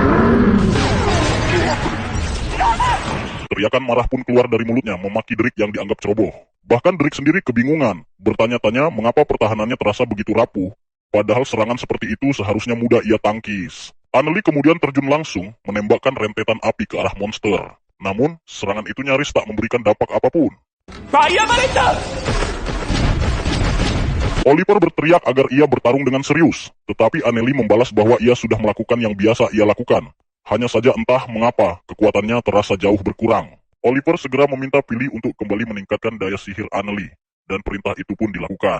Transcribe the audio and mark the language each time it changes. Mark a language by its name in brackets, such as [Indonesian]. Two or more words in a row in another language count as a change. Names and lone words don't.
[Indonesian] Teriakan marah pun keluar dari mulutnya memaki Drake yang dianggap ceroboh. Bahkan Drake sendiri kebingungan, bertanya-tanya mengapa pertahanannya terasa begitu rapuh, padahal serangan seperti itu seharusnya mudah ia tangkis. Annelie kemudian terjun langsung menembakkan rentetan api ke arah monster. Namun, serangan itu nyaris tak memberikan dampak apapun. [Japanese] ファイアバレット [Indonesian] Oliver berteriak agar ia bertarung dengan serius, tetapi Annelie membalas bahwa ia sudah melakukan yang biasa ia lakukan. Hanya saja entah mengapa kekuatannya terasa jauh berkurang. Oliver segera meminta Philly untuk kembali meningkatkan daya sihir Annelie, dan perintah itu pun dilakukan.